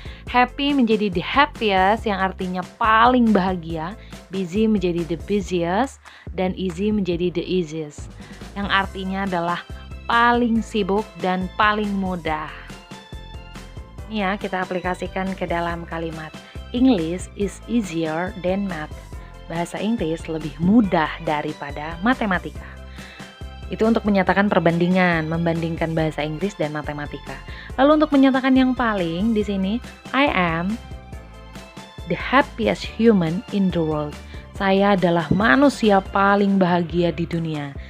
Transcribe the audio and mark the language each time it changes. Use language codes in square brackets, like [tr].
[id] Happy menjadi the happiest yang artinya paling bahagia, busy menjadi the busiest, dan easy menjadi the easiest yang artinya adalah paling sibuk dan paling mudah. Ini ya, kita aplikasikan ke dalam kalimat. [en] English is easier than math. [id] Bahasa Inggris lebih mudah daripada matematika. Itu untuk menyatakan perbandingan, membandingkan bahasa Inggris dan matematika. Lalu untuk menyatakan yang paling di sini, [en] I am the happiest human in the world. [id] Saya adalah manusia paling bahagia di dunia.